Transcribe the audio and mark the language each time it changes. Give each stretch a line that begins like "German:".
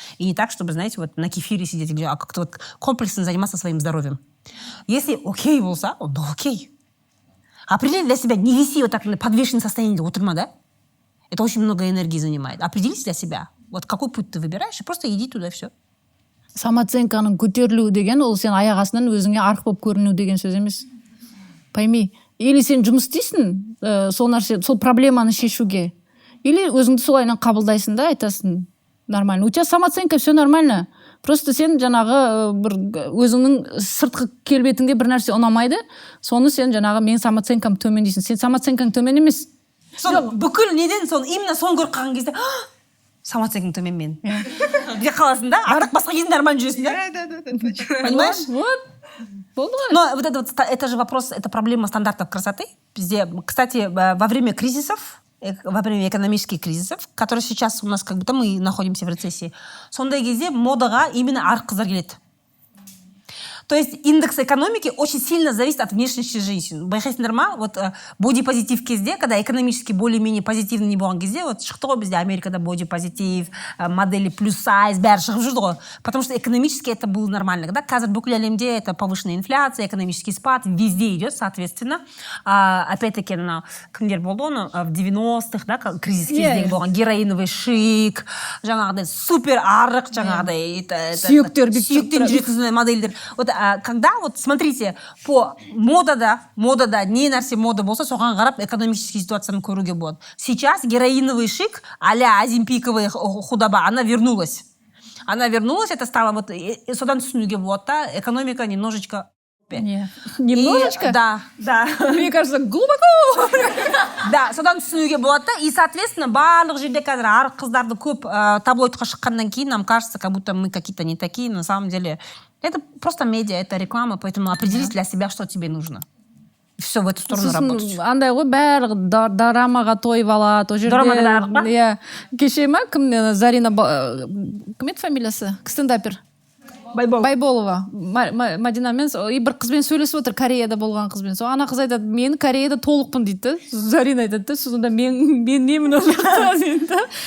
Russian: И не так, чтобы, знаете, вот на кефире сидеть, а как-то вот комплексно заниматься своим здоровьем. Если окей болса, то окей. Определи для себя, не виси вот так на подвешенном состоянии отырма, да? Это очень много энергии занимает. Определись для себя. Вот какой путь ты выбираешь, и просто иди туда, и все.
Kazakh: Самооценканың көтерілуі деген, ол сен аяқ астынан өзіңе арық болып көріну деген сөз емес.
Russian: Пойми.
Kazakh: Или сен жұмыс істейсің, сол проблеманы шешуге.
Russian: Или
Kazakh: өзіңді солайынан қабылдайсың да, айтасың,
Russian: нормально. У тебя самооценка, все нормально.
Kazakh: Просто сен жаңағы бір өзіңнің сыртқы келбетіңде бір нәрсе ұнамайды, соны сен жаңағы мен самооценкам төмен дейсің. Сен самооценкаң төмен емес. Бүкіл неден именно соны көріп қалған кезде самооценкаң төмен мен. Где қаласың да? Артық басқа кезде нормально жүресің, да?
Russian: Понимаешь?
Kazakh: Вот. Болды ғой.
Russian: Но вот это же вопрос, это проблема стандартов красоты. Везде, кстати, во время кризисов, во время экономических кризисов, которые сейчас у нас как будто мы находимся в рецессии,
Kazakh: сондай кезде модаға именно арық қыздар келеді.
Russian: То есть индекс экономики очень сильно зависит от внешности женщин.
Kazakh: Байқайсыңдар ма? Вот бодипозитив кезде,
Russian: когда экономически более-менее позитивный
Kazakh: не болған кезде, вот шықты ғой бізде Америкада бодипозитив,
Russian: модели плюс сайз,
Kazakh: бәрі шығып жүрді ғой.
Russian: Потому что экономически это было нормально. Да?
Kazakh: Қазір бүкіл әлемде
Russian: это повышенная инфляция, экономический спад, везде идет, соответственно. Опять-таки,
Kazakh: кімдер болды оны в 90-х, да, кризис кездегі болған героиновый шик, жаңағыдай супер арық, жаңағыдай сүйектен жүретін модельдер.
Russian: Вот когда, вот смотрите,
Kazakh: по модада не нәрсе мода болса, соған қарап экономический ситуацияны көруге болады.
Russian: Сейчас героиновый шик а-ля азимпиковая худоба, она вернулась. Это стало вот,
Kazakh: содан түсінуге болады,
Russian: да, экономика немножечко... Немножечко? Да. Мне кажется, глубоко. Да,
Kazakh: содан түсінуге болады,
Russian: да, и, соответственно,
Kazakh: барлық жерде қазір арық қыздарды көп таблоидқа шыққаннан кейін,
Russian: нам кажется, как будто мы какие-то не такие, на самом деле... Это просто медиа, это реклама, поэтому определись для себя, что тебе нужно. Все в эту сторону работать.
Kazakh: Андай ғой, барлығы дорамаға тойып алады, о жерде. Дорамаға да арық па? Иә. Кеше ма, Зарина, кім еді фамилиясы? Стендапер. Байболова. Мадинамен, и бір қызбен сөйлесіп отыр, Кореяда болған қызбен. Ана қыз айтады, мен Кореяда толықпын дейді. Зарина айтады, сонда мен немін ол жақта дейді.